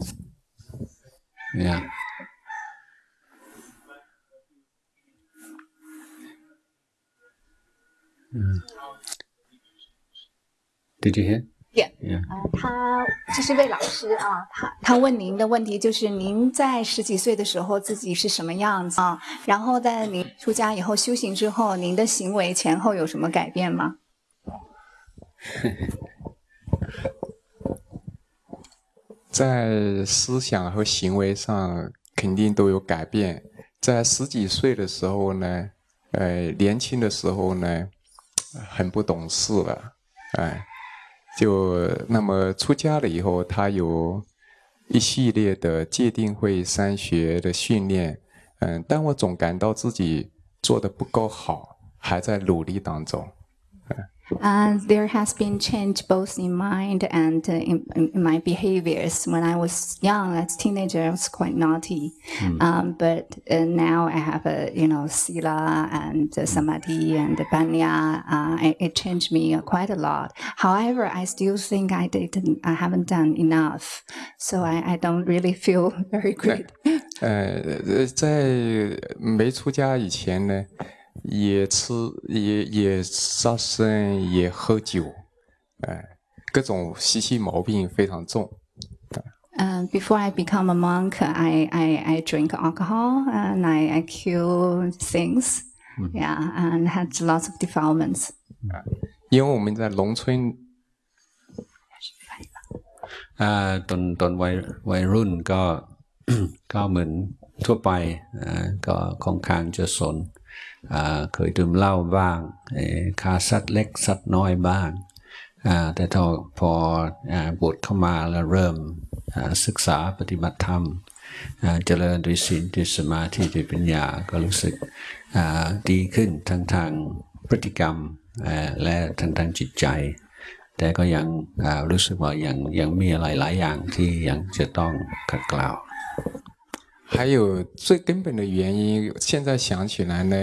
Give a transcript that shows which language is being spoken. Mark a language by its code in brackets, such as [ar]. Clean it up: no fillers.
[en] อเนี่ยDid you hear? [zh] 他这是位老师啊，他问您的问题就是您在十几岁的时候自己是什么样子啊？然后在您出家以后修行之后，您的行为前后有什么改变吗？在思想和行为上肯定都有改变。在十几岁的时候呢，年轻的时候呢，很不懂事了，就那么出家了以后，他有一系列的戒定慧三学的训练，但我总感到自己做得不够好，还在努力当中。 [en] There has been change both in mind and in my behaviors. When I was young, as a teenager, I was quite naughty. But now I have sila and samadhi and panya. It changed me quite a lot. However, I still think I haven't done enough. So I don't really feel very great. [zh] 在没出家以前呢也吃也杀生也喝酒，各种习气毛病非常重。 [en] Before I become a monk, I drink alcohol and I kill things, and had lots of defilements. [zh] 因为我们在农村， [th] ตอนวัยรุ่นก็เหมือนทั่วไปก็ค่อนข้างจะสนเคยดื่มเหล้าบ้างฆ่าสัตว์เล็กสัตว์น้อยบ้างแต่พอบวชเข้ามาแล้วเริ่มศึกษาปฏิบัติธรรมเจริญด้วยศีลด้วยสมาธิด้วยปัญญาก็รู้สึก ดีขึ้นทางพฤติกรรมและทางจิตใจแต่ก็ยังรู้สึกว่ายังมีอะไรหลายอย่างที่ยังจะต้องขัดเกลา [zh] 还有最根本的原因，现在想起来呢，